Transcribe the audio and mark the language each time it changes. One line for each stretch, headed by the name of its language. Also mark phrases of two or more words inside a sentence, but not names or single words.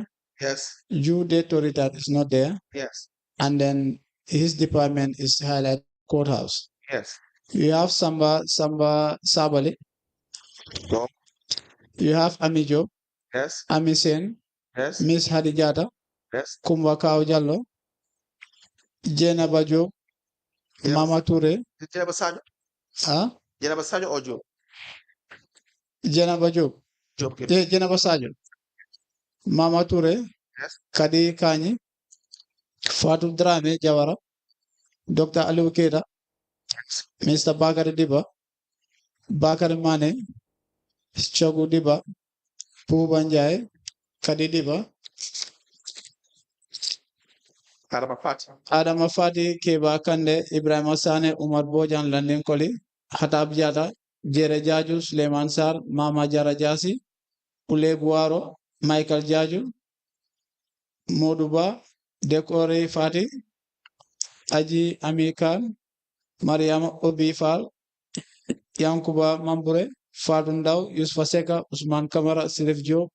English: Yes. Due date to retire is not there. Yes. And then his department is highlighted courthouse. Yes. You have Samba Sabali. No. You have Amijo. Yes. Amisen. Yes. Miss Hadijata. Yes. Kumba Kao Jallo. Jena Bajo. Yes. Mama Toure. Jenaba Sajo. Huh? Jenaba Sajo or Job? Jena Bajo. Job. Jena Basajo. Mama Toure. Yes. Kadi Kanyi. Fatou Drame Jawara. Dr. Aliou Keita. Mr. Bakari Diba. Bakari Mane. Chogu Diba. Pubanjai. Kadi Diba. Adama Fati Keba Kande Ibrahim Sane Umar Bojan Landing Koli Hatab Jata Jere Jaju Suleiman Sar Mama Jara Jasi Ule Buaro Michael Jaju Moduba Dekore Fati Aji Amikan Mariam Obi Fal Yankuba Mambure Fadundau Yusfa Seka Usman Kamara Sirif Job